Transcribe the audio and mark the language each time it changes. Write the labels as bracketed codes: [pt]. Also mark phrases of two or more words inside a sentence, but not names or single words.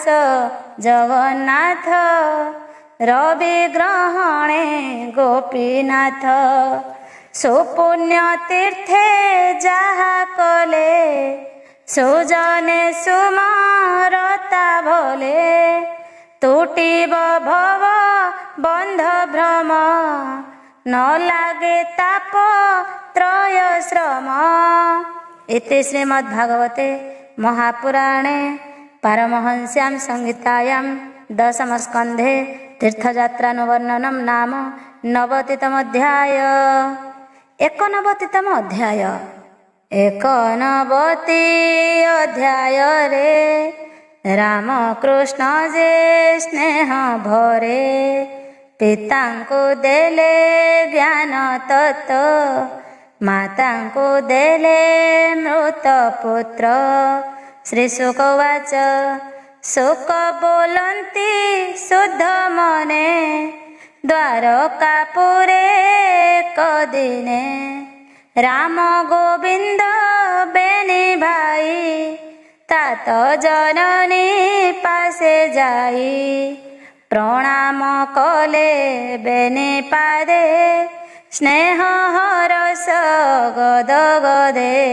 [or] ଜଗନ୍ନାଥ ରବି ଗ୍ରହଣେ ଗୋପୀନାଥ ସୁପୁଣ୍ୟ ତୀର୍ଥେ ଯାହା କଲେ ସୁଜନେ ସୁମରତା ଭଲେ ତୁଟିବ ଭବ ବନ୍ଧ ଭ୍ରମ ନ ଲାଗେ ତାପ ତ୍ରୟ ଶ୍ରମ। [sa] इति श्रीमद्भागवते महापुराणे पारमहंस्यां संहितायां दशमस्कन्धे तीर्थयात्रानुवर्णनं नाम 90तमोऽध्याय। [or] 91ତମ ଅଧ୍ୟାୟ। 91 ଅଧ୍ୟାୟ ରେ ରାମକୃଷ୍ଣ ଯେ ସ୍ନେହ ଭରେ ପିତାଙ୍କୁ ଦେଲେ ଜ୍ଞାନ ତତ୍ତ୍ୱ ମାତାଙ୍କୁ ଦେଲେ ମୃତ ପୁତ୍ର। ଶ୍ରୀ ଶୁକବାଚ ଶୁକ ବୋଲନ୍ତି ଶୁଦ୍ଧ ମନେ ଦ୍ୱାରକାପୁରେ କଦିନେ ରାମ ଗୋବିନ୍ଦ ବେନି ଭାଇ ତାତ ଜନନୀ ପାଶେ ଯାଇ ପ୍ରଣାମ କଲେ ବେନି ପାଦେ ସ୍ନେହ ହରଷ ଗଦ ଗଦେ